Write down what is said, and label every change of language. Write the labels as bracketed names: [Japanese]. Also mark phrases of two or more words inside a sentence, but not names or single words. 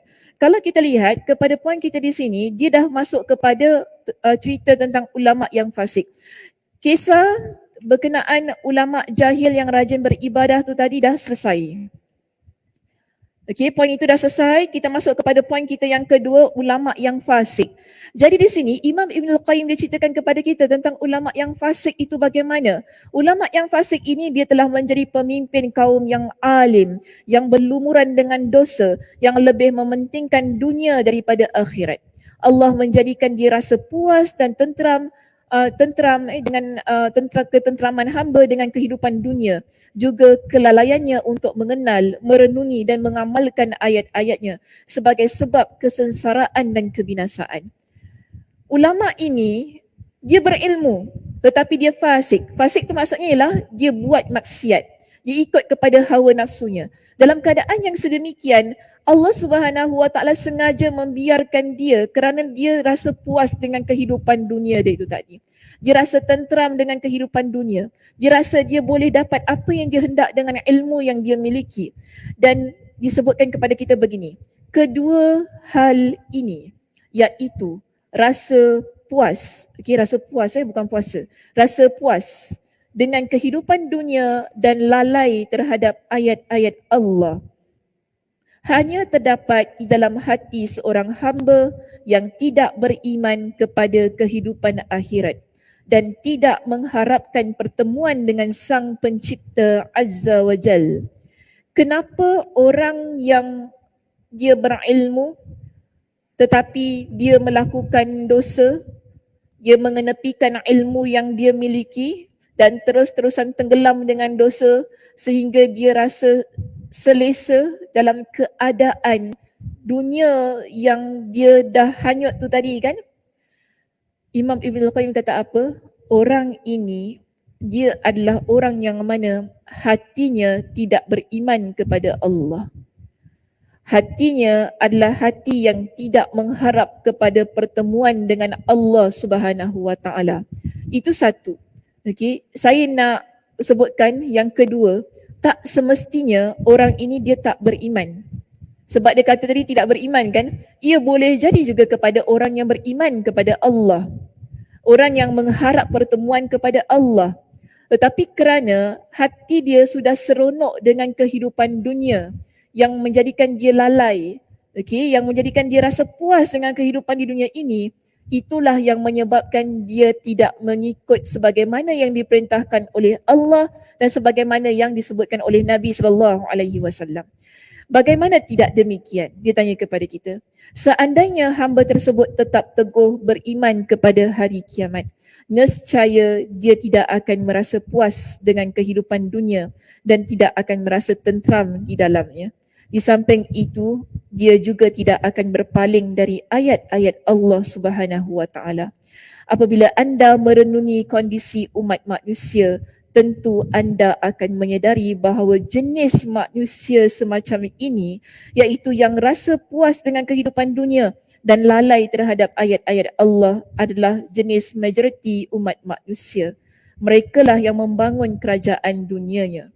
[Malay] Kalau kita lihat kepada poin kita di sini, dia dah masuk kepada cerita tentang ulama yang fasik. Kisah berkenaan ulama jahil yang rajin beribadah tu tadi dah selesai. Okey, poin itu dah selesai. Kita masuk kepada poin kita yang kedua, ulama yang fasik. Jadi di sini Imam Ibn Qayyim dia ceritakan kepada kita tentang ulama yang fasik itu bagaimana. Ulama yang fasik ini dia telah menjadi pemimpin kaum yang alim, yang berlumuran dengan dosa, yang lebih mementingkan dunia daripada akhirat. Allah menjadikan dia rasa puas dan tentram dengan ketentraman hamba dengan kehidupan dunia, juga kelalaiannya untuk mengenal, merenungi dan mengamalkan ayat-ayatnya sebagai sebab kesengsaraan dan kebinasaan. Ulama ini dia berilmu tetapi dia fasik. Fasik tu maksudnya ialah dia buat maksiat, dia ikut kepada hawa nafsunya. Dalam keadaan yang sedemikian, Allah [Arabic] Subhanahu Wa Taala [Malay] sengaja membiarkan dia kerana dia rasa puas dengan kehidupan dunia dia itu tadi. Dia rasa tenteram dengan kehidupan dunia. Dia rasa dia boleh dapat apa yang dia hendak dengan ilmu yang dia miliki. Dan disebutkan kepada kita begini, kedua hal ini iaitu rasa puas, rasa puas bukan puasa, rasa puas dengan kehidupan dunia dan lalai terhadap ayat-ayat Allah hanya terdapat di dalam hati seorang hamba yang tidak beriman kepada kehidupan akhirat dan tidak mengharapkan pertemuan dengan Sang Pencipta [Arabic] Azza wa Jal. [Malay] Kenapa orang yang dia berilmu tetapi dia melakukan dosa, dia mengenepikan ilmu yang dia miliki dan terus-terusan tenggelam dengan dosa sehingga dia rasa selesa dalam keadaan dunia yang dia dah hanyut tu tadi kan? Imam Ibn Qayyim kata apa? Orang ini dia adalah orang yang mana hatinya tidak beriman kepada Allah. Hatinya adalah hati yang tidak mengharap kepada pertemuan dengan Allah [Arabic] Subhanahu Wa Taala. [Malay] Itu satu. Okey, saya nak sebutkan yang kedua, tak semestinya orang ini dia tak beriman. Sebab dia kata tadi tidak beriman kan? Ia boleh jadi juga kepada orang yang beriman kepada Allah. Orang yang mengharap pertemuan kepada Allah. Tetapi kerana hati dia sudah seronok dengan kehidupan dunia yang menjadikan dia lalai, yang menjadikan dia rasa puas dengan kehidupan di dunia ini, itulah yang menyebabkan dia tidak mengikut sebagaimana yang diperintahkan oleh Allah dan sebagaimana yang disebutkan oleh Nabi SAW. Bagaimana tidak demikian? Dia tanya kepada kita. Seandainya hamba tersebut tetap teguh beriman kepada hari kiamat, nescaya dia tidak akan merasa puas dengan kehidupan dunia dan tidak akan merasa tenteram di dalamnya. Di samping itu, dia juga tidak akan berpaling dari ayat-ayat Allah [Arabic] Subhanahu Wa Taala. [Malay] Apabila anda merenungi kondisi umat manusia, tentu anda akan menyedari bahawa jenis manusia semacam ini, iaitu yang rasa puas dengan kehidupan dunia dan lalai terhadap ayat-ayat Allah, adalah jenis majoriti umat manusia. Mereka lah yang membangun kerajaan dunianya.